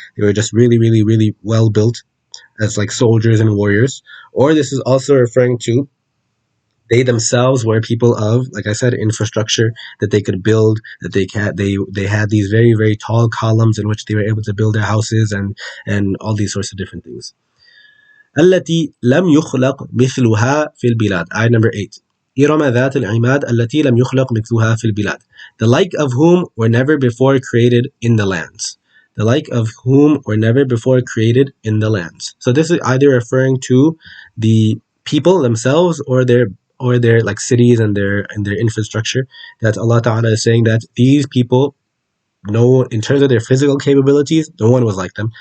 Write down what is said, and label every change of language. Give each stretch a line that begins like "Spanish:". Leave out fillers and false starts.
English: They were just really, really, really well built as like soldiers and warriors. Or this is also referring to they themselves were people of, like I said, infrastructure that they could build, that they had these very, very tall columns in which they were able to build their houses and all these sorts of different things.
Arabic: التي لم يخلق مثلها في البلاد.
English: Ayah number 8.
Arabic: إرم ذات العماد التي لم يخلق مثلها في البلاد.
English: The like of whom were never before created in the lands. The like of whom were never before created in the lands. So this is either referring to the people themselves or their like cities and their infrastructure. That Allah Ta'ala is saying that these people, no, in terms of their physical capabilities, no one was like them.